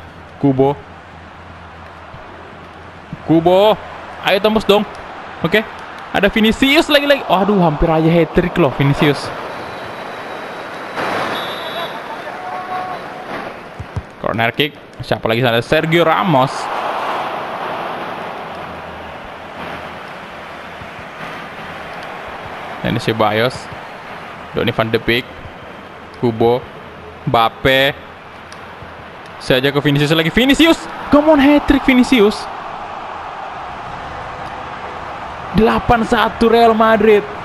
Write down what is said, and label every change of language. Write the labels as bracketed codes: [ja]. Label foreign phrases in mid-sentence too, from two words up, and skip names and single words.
[id] Kubo. Ayo tembus dong. Oke. Ada Vinicius lagi-lagi. Aduh, hampir aja hat-trick loh Vinicius. [en] Corner kick. [id] Siapa lagi sana? Sergio Ramos. Ini Ceballos. Donny van de Beek. Kubo. Mbappe. Saya aja ke Vinicius lagi. Vinicius. [en] Come on, hat-trick Vinicius. 8-1 Real Madrid.